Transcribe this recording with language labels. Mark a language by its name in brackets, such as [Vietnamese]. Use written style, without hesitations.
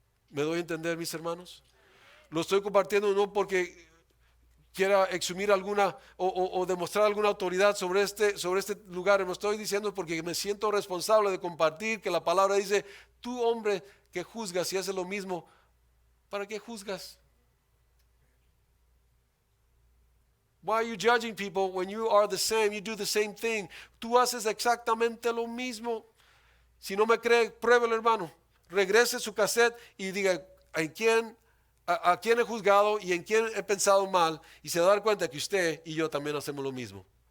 [Spanish] ¿Me doy a entender, mis hermanos? Lo estoy compartiendo no porque quiera exhumir alguna o demostrar alguna autoridad sobre este lugar. Me estoy diciendo porque me siento responsable de compartir que la palabra dice, tú hombre que juzgas y haces lo mismo, ¿para qué juzgas? [English] Why are you judging people when you are the same? You do the same thing. [Spanish] Tú haces exactamente lo mismo. Si no me cree, pruébelo, hermano. Regrese su cassette y diga a quién he juzgado y en quién he pensado mal, y se va a dar cuenta que usted y yo también hacemos lo mismo.